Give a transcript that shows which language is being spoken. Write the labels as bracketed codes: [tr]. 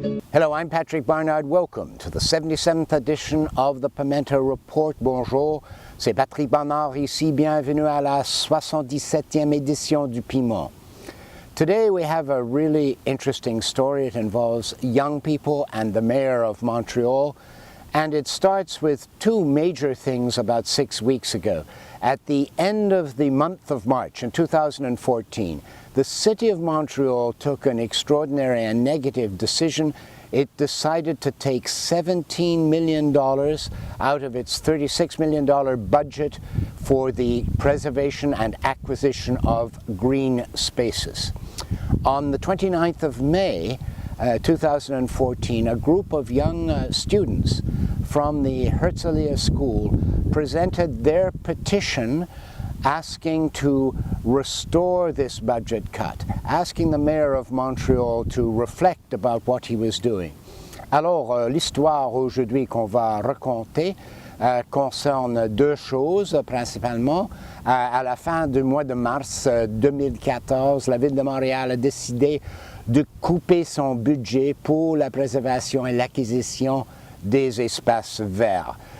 [en] Hello, I'm Patrick Barnard. Welcome to the 77th edition of the Pimento Report. [fr] Bonjour, c'est Patrick Barnard ici. Bienvenue à la 77e édition du Piment. [en] Today we have a really interesting story. It involves young people and the mayor of Montreal. And it starts with two major things about 6 weeks ago. At the end of the month of March in 2014, the city of Montreal took an extraordinary and negative decision. It decided to take $17 million out of its $36 million budget for the preservation and acquisition of green spaces. On the 29th of May, 2014, a group of young students from the Herzliah school presented their petition asking to restore this budget cut, asking the mayor of Montreal to reflect about what he was doing. [fr] Alors, l'histoire aujourd'hui qu'on va raconter concerne deux choses principalement. À la fin du mois de mars 2014, la ville de Montréal a décidé de couper son budget pour la préservation et l'acquisition des espaces verts.